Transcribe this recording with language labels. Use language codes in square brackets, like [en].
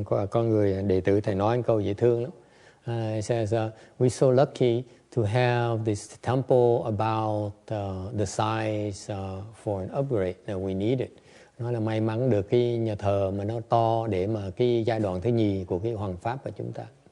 [vi] Có người đệ tử thầy nói câu dễ thương lắm. [en] He says, we're so lucky to have this temple about the size for an upgrade that we needed. [vi] Nói là may mắn được cái nhà thờ mà nó to để mà cái giai đoạn thứ nhì của cái hoàng pháp của chúng ta.